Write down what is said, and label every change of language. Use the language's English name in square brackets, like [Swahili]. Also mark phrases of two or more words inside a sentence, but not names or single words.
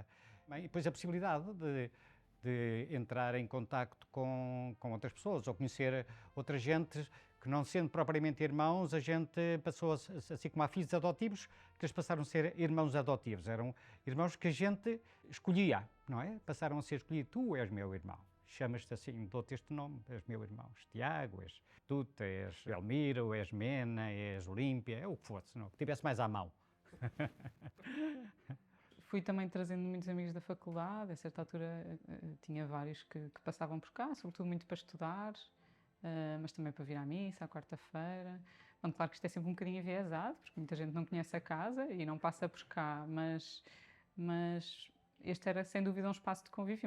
[Portuguese] E depois a possibilidade de entrar em contacto com outras pessoas, ou conhecer outra gente, que não sendo propriamente irmãos, a gente passou, assim como há filhos adotivos, que eles passaram a ser irmãos adotivos. Eram irmãos que a gente escolhia, não é? Passaram a ser escolhidos. Tu és meu irmão. Chamas-te assim, dou-te este nome, és meu irmão. És Tiago, és Tuta, és Elmiro, és Mena, és Olímpia, é o que fosse, não? Que tivesse mais à mão. Fui também trazendo muitos amigos da faculdade. A certa altura tinha vários que passavam por cá, sobretudo muito para estudar, mas também para vir à missa, à quarta-feira. Bom, claro que isto é sempre um bocadinho enviesado, porque muita gente não conhece a casa e não passa por cá, mas este era sem dúvida um espaço de convívio.